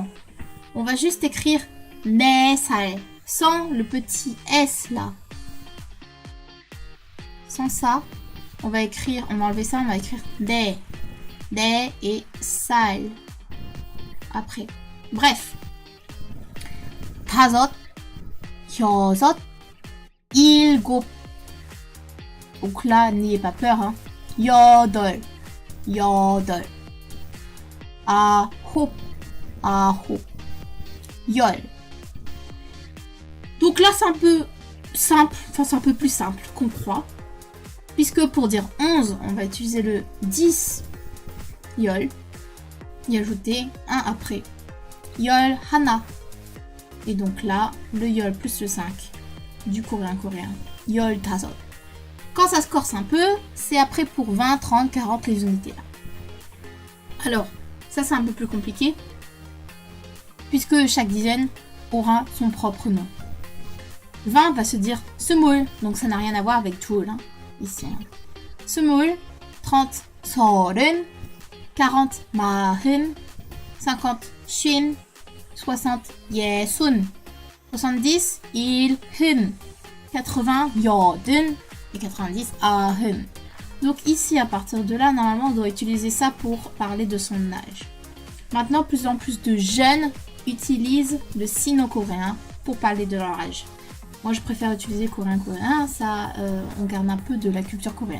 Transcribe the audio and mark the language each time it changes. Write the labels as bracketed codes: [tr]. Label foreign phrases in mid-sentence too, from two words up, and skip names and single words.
[fr] On va juste écrire ne sal sans le petit s là. Sans ça, on va enlever ça, on va écrire de et sal après. Bref. [ko] 다섯, 여섯, 일곱. [fr] Donc là, n'ayez pas peur. [ko] 여덟, 아홉, 열. [fr] Donc là, c'est un peu simple, c'est un peu plus simple qu'on croit. Puisque pour dire 11, on va utiliser le 10, 열, y ajouter un après. [ko] 열 하나. [fr] Et donc là, le 열 plus le 5 du coréen. [ko] 열 다섯. [fr] Quand ça se corse un peu, c'est après pour 20, 30, 40 les unités là. Alors, ça c'est un peu plus compliqué, puisque chaque dizaine aura son propre nom. 20 va se dire 스물, donc ça n'a rien à voir avec tout ici. [ko] 스물, 30, 서른, 40, 마흔, 50, 쉰, 60, 예순, 70, 일흔, 80, 여든, [fr] et 90, ahun. Donc ici, à partir de là, normalement, on doit utiliser ça pour parler de son âge. Maintenant, plus en plus de jeunes utilisent le sino-coréen pour parler de leur âge. Moi, je préfère utiliser coréen, ça, on garde un peu de la culture coréenne.